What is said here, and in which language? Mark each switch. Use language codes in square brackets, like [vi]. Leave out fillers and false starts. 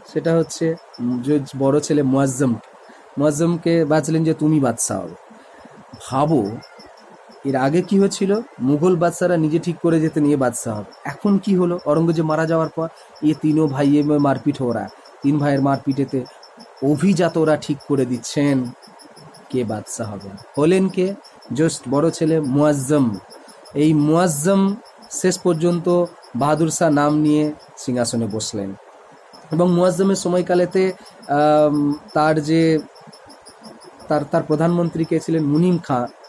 [bn] সেটা হচ্ছে যে বড় ছেলে মুয়াজ্জমকে বাজলেন যে তুমি বাদশাহ হবে। ভাবো, এর আগে কি হয়েছিল, মুঘল বাদশারা নিজে ঠিক করে যেতেন এ বাদশাহ হবে। এখন কি হলো, औरंगजेब মারা যাওয়ার পর [hi] ये तीनों भाइयों में मारपीट हो रहा है। [bn] 3 ভাইয়ের মারপিটেতে অভিজাতরা ঠিক করে দিচ্ছেন কে বাদশাহ হবে। হলেন কে? জাস্ট বড় ছেলে মুয়াজ্জম। এই মুয়াজ্জম শেষ পর্যন্ত বাহাদুর শাহ নাম নিয়ে সিংহাসনে বসলেন। এবং মুয়াজ্জমের সময়কালেতে তার যে তার প্রধানমন্ত্রী কে ছিলেন মুনিম খাঁ।